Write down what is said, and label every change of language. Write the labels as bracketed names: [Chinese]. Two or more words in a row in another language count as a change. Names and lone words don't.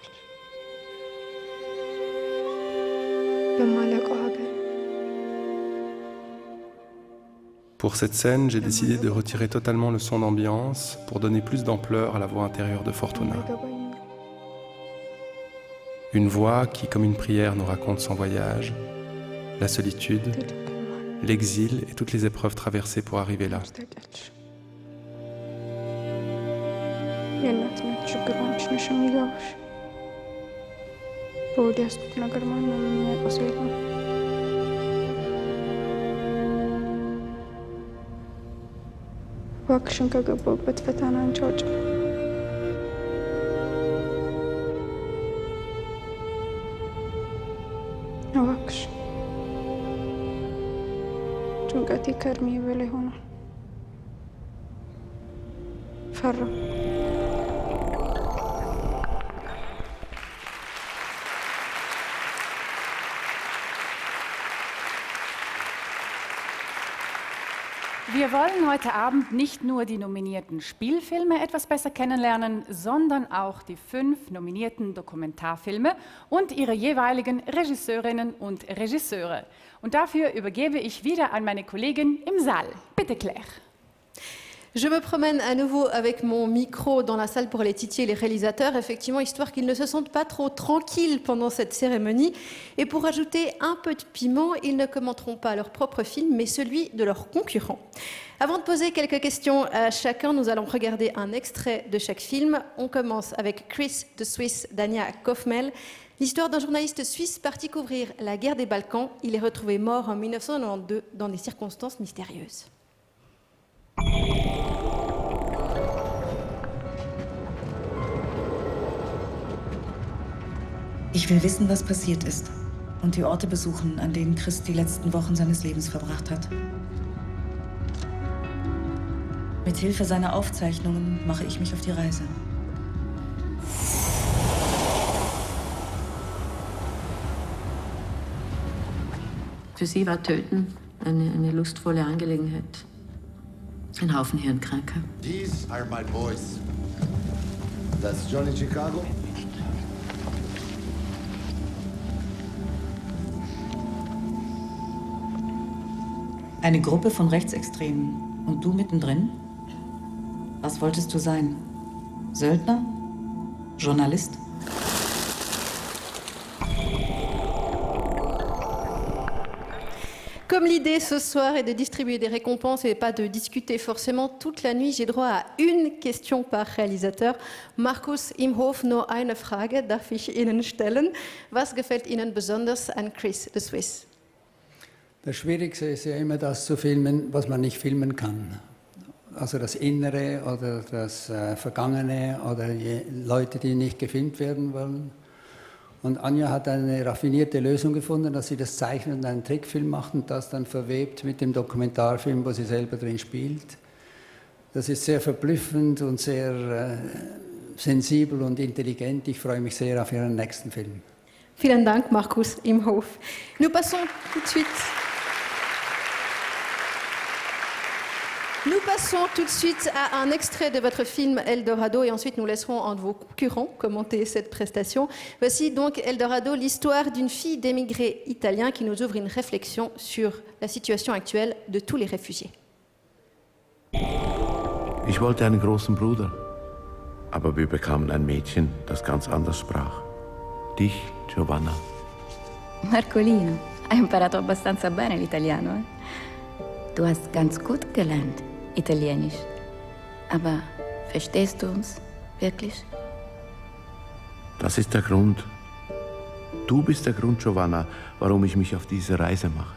[French] Pour cette scène, j'ai décidé de retirer totalement le son d'ambiance pour donner plus d'ampleur à la voix intérieure de Fortuna. Une voix qui, comme une prière, nous raconte son voyage, la solitude, l'exil et toutes les épreuves traversées pour arriver là. [Amharic] የእናትነት ችግሯ አንቺ ነሽ የሚገባሽ። በወዲ ያስኩት ነገር ማንም የሚያውቀው ሰው የለም። እባክሽን ከገባሁበት ፈተና አንቺ አውጪኝ። እባክሽ ጭንቀቴ ከእድሜ በላይ ሆኗል። ፈራሁ። [German] Wir wollen heute Abend nicht nur die nominierten Spielfilme etwas besser kennenlernen, sondern auch die 5 nominierten Dokumentarfilme und ihre jeweiligen Regisseurinnen und Regisseure. Und dafür übergebe ich wieder an meine Kollegin im Saal. Bitte, Claire. [French] Je me promène à nouveau avec mon micro dans la salle pour les titiller les réalisateurs, effectivement, histoire qu'ils ne se sentent pas trop tranquilles pendant cette cérémonie. Et pour ajouter un peu de piment, ils ne commenteront pas leur propre film, mais celui de leurs concurrents. Avant de poser quelques questions à chacun, nous allons regarder un extrait de chaque film. On commence avec Chris the Swiss d'Anya Kaufmel. L'histoire d'un journaliste suisse parti couvrir la guerre des Balkans. Il est retrouvé mort en 1992 dans des circonstances mystérieuses. [German] Ich will wissen, was passiert ist und die Orte besuchen, an denen Chris die letzten Wochen seines Lebens verbracht hat. Mit Hilfe seiner Aufzeichnungen mache ich mich auf die Reise. Für sie war Töten eine lustvolle Angelegenheit. Ein Haufen Hirnkranker. [English] These are my boys. That's Johnny Chicago. [German] Eine Gruppe von Rechtsextremen. Und du mittendrin? Was wolltest du sein? Söldner? Journalist? [French] Comme l'idée ce soir est de distribuer des récompenses et pas de discuter forcément toute la nuit, j'ai droit à une question par réalisateur. [German] Markus Imhof, nur eine Frage darf ich Ihnen stellen. Was gefällt Ihnen besonders an Chris the Swiss? Das Schwierigste ist ja immer, das zu filmen, was man nicht filmen kann. Also das Innere oder das Vergangene oder Leute, die nicht gefilmt werden wollen. Und Anja hat eine raffinierte Lösung gefunden, dass sie das zeichnet und einen Trickfilm macht und das dann verwebt mit dem Dokumentarfilm, wo sie selber drin spielt. Das ist sehr verblüffend und sehr sensibel und intelligent. Ich freue mich sehr auf ihren nächsten Film. Vielen Dank, Markus Imhof. [French] Nous passons tout de suite à un extrait de votre film Eldorado et ensuite nous laisserons un de vos concurrents commenter cette prestation. Voici donc Eldorado, l'histoire d'une fille d'émigrés italiens qui nous ouvre une réflexion sur la situation actuelle de tous les réfugiés. [German] Ich wollte einen großen Bruder, aber wir bekamen ein Mädchen, das ganz anders sprach. Dich, Giovanna. [Italian] Marcolino, hai imparato abbastanza bene l'italiano, eh? [German] Du hast ganz gut gelernt, Italienisch. Aber verstehst du uns wirklich? Das ist der Grund. Du bist der Grund, Giovanna, warum ich mich auf diese Reise mache.